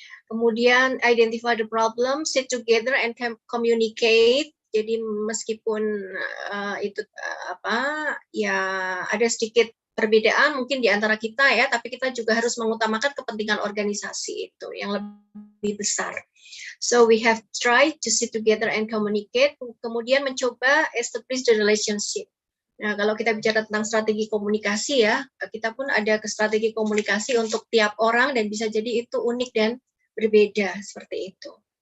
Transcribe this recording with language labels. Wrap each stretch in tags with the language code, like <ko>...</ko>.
<en>Kemudian identify the problem, sit together and communicate.</en> <id>Jadi meskipun itu ya ada sedikit perbedaan mungkin di antara kita ya, tapi kita juga harus mengutamakan kepentingan organisasi itu yang lebih besar.</id> <en>So we have tried to sit together and communicate.</en> <id>Kemudian mencoba</id> <en>establish the relationship.</en> <id>Nah, kalau kita bicara tentang strategi komunikasi ya, kita pun ada strategi komunikasi untuk tiap orang dan bisa jadi itu unik dan berbeda seperti itu.</id>